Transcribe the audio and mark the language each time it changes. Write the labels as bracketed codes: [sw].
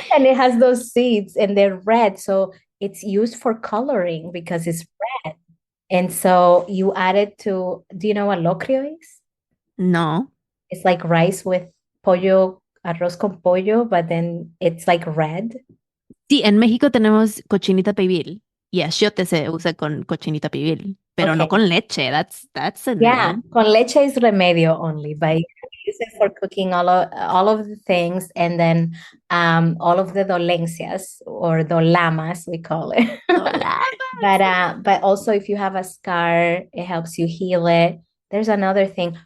[en] And it has those seeds and they're red. So it's used for coloring because it's red. And so you add it to, do you know what locrio is? no. It's like rice with pollo, arroz con pollo, but then it's like red. [es] Sí, en México tenemos cochinita pibil y achiote se usa con cochinita pibil, pero no [en] Okay. [es] con leche. [en] That's a new Yeah, one. [es] con leche [en] is remedio only, but you can use it for cooking all of the things, and then all of the dolencias or dolamas we call it. [es] Hola. [en] But also if you have a scar, it helps you heal it. There's another thing.